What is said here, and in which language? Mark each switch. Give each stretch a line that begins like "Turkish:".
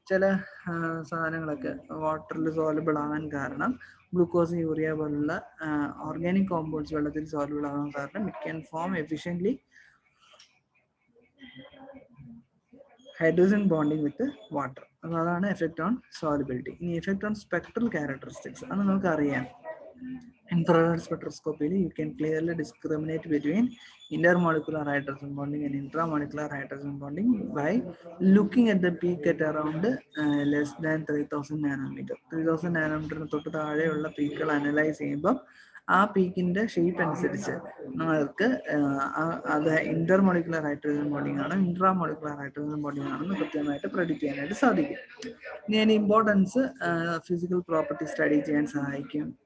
Malayalam: ചില സാധനങ്ങളൊക്കെ വാട്ടറിൽ സോലബിൾ ആകാൻ കാരണം, ഗ്ലൂക്കോസ്, യൂറിയ പോലുള്ള ഓർഗാനിക് കോമ്പൗണ്ട്സ് വെള്ളത്തിൽ സോലബിൾ ആകാൻ കാരണം
English: It can form efficiently hydrogen bonding with water.
Malayalam: അപ്പോൾ അതാണ്
English: Effect on solubility.
Malayalam: ഇനി
English: effect on spectral characteristics,
Malayalam: അത് നമുക്ക് അറിയാം.
English: Infrared spectroscopy, you can clearly discriminate between intermolecular hydrogen bonding and intramolecular hydrogen bonding by looking at the peak at around less than 3000 nanometer.
Malayalam: 3000 nanometer തൊട്ട് താഴെയുള്ള പീക്കുകൾ analyse ചെയ്യുമ്പോൾ ആ പീക്കിന്റെ shape അനുസരിച്ച് നമുക്ക് അത് ഇന്റർമോളിക്കുലർ ഹൈഡ്രജൻ ബോണ്ടിങ് ആണ്, ഇൻട്രാമോളിക്കുലർ ഹൈഡ്രജൻ ബോണ്ടിങ് ആണെന്ന് കൃത്യമായിട്ട് പ്രെഡിക്റ്റ് ചെയ്യാനായിട്ട് സാധിക്കും. ഇനി അതിന്റെ ഇമ്പോർട്ടൻസ് ഫിസിക്കൽ പ്രോപ്പർട്ടി സ്റ്റഡി ചെയ്യാൻ സഹായിക്കും.